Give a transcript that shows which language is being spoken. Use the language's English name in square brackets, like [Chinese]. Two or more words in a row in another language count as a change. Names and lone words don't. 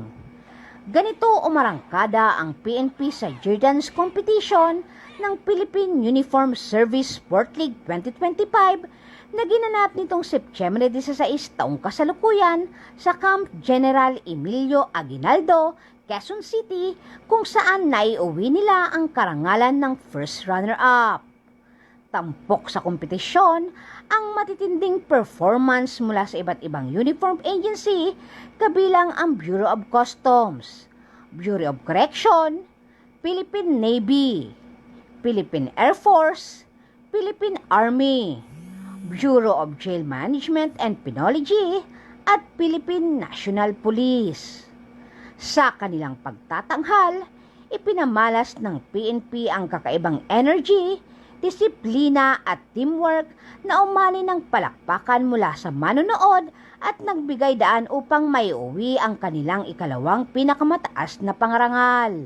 [Filipino] Ganito umarangkada ang PNP sa [English] cheer dance competition [Filipino] ng Philippine Uniform Service Sport League 2025 na ginanap nitong September 16 taong kasalukuyan sa Camp General Emilio Aguinaldo, Quezon City, kung saan naiuwi nila ang karangalan ng [English] first runner-up. [Filipino] Tampok sa kompetisyon ang matitinding performance mula sa iba't ibang [English] uniform agency [Filipino] kabilang ang Bureau of Customs, Bureau of Correction, Philippine Navy, Philippine Air Force, Philippine Army, Bureau of Jail Management and Penology at Philippine National Police. Sa kanilang pagtatanghal, ipinamalas ng PNP ang kakaibang energy, disiplina at teamwork na umani ng palakpakan mula sa manonood at nagbigay daan upang maiuwi ang kanilang ikalawang pinakamataas na pangarangal.